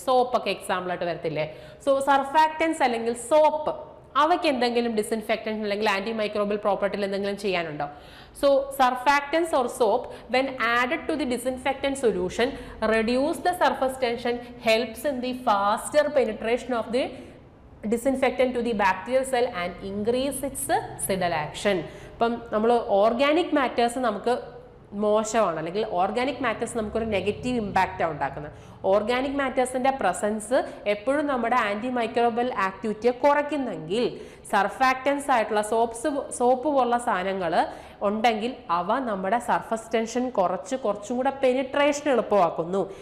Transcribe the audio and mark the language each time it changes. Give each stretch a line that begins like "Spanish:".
Malayalam: Soap ഒക്കെ example ആയിട്ട് വരത്തില്ലേ. സോ സർഫാക്റ്റൻസ് അല്ലെങ്കിൽ സോപ്പ്, അവയ്ക്ക് എന്തെങ്കിലും ഡിസിൻഫെക്റ്റൻസ് അല്ലെങ്കിൽ ആൻറ്റി മൈക്രോബിയൽ പ്രോപ്പർട്ടിയിൽ എന്തെങ്കിലും ചെയ്യാനുണ്ടോ?
English: So surfactants or soap when added to the disinfectant solution reduce the surface tension, helps in the faster penetration of the disinfectant to the bacterial cell and increase its cell action.
Malayalam: ഇപ്പം നമ്മൾ organic matters നമുക്ക് മോശമാണ്, അല്ലെങ്കിൽ organic matters നമുക്കൊരു negative ഇമ്പാക്റ്റാണ് ഉണ്ടാക്കുന്നത്. Organic മാറ്റേഴ്സിൻ്റെ presence എപ്പോഴും നമ്മുടെ anti microbial ആക്ടിവിറ്റിയെ കുറയ്ക്കുന്നെങ്കിൽ സർഫാക്റ്റൻസ് ആയിട്ടുള്ള സോപ്പ് പോലുള്ള സാധനങ്ങൾ ഉണ്ടെങ്കിൽ അവ നമ്മുടെ സർഫസ് ടെൻഷൻ കുറച്ചും കൂടെ പെനിട്രേഷൻ എളുപ്പമാക്കുന്നു.